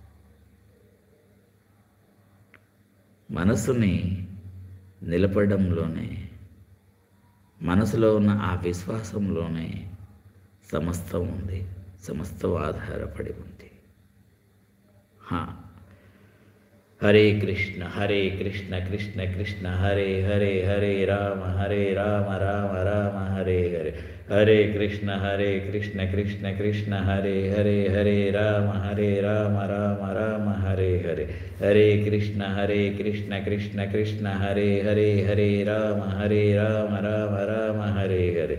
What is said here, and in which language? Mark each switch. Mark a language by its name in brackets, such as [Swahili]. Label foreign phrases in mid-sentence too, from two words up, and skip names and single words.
[Telugu] మనసుని నిలపడంలోనే, మనసులో ఉన్న ఆ విశ్వాసంలోనే సమస్తం ఉంది, సమస్తం ఆధారపడి ఉంది. [Sanskrit] హరే కృష్ణ కృష్ణ కృష్ణ హరే హరే, హరే రామ రామ రామ హరే హరే. హరే కృష్ణ కృష్ణ కృష్ణ హరే హరే, హరే రామ రామ రామ హరే హరే. హరే కృష్ణ కృష్ణ కృష్ణ హరే హరే, హరే రామ రామ రామ హరే హరే.